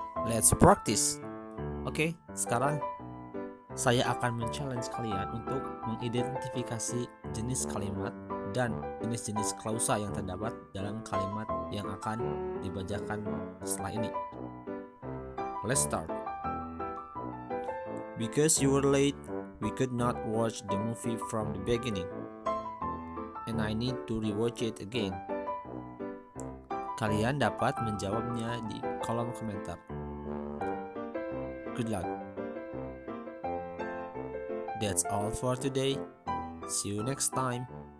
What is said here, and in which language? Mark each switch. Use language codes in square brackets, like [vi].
[en] Let's practice. [id] Oke, sekarang saya akan men-challenge kalian untuk mengidentifikasi jenis kalimat dan jenis-jenis klausa yang terdapat dalam kalimat yang akan dibacakan setelah ini. [en] Let's start. Because you were late, we could not watch the movie from the beginning, and I need to rewatch it again. [id] Kalian dapat menjawabnya di kolom komentar. [en] Good luck. That's all for today. See you next time.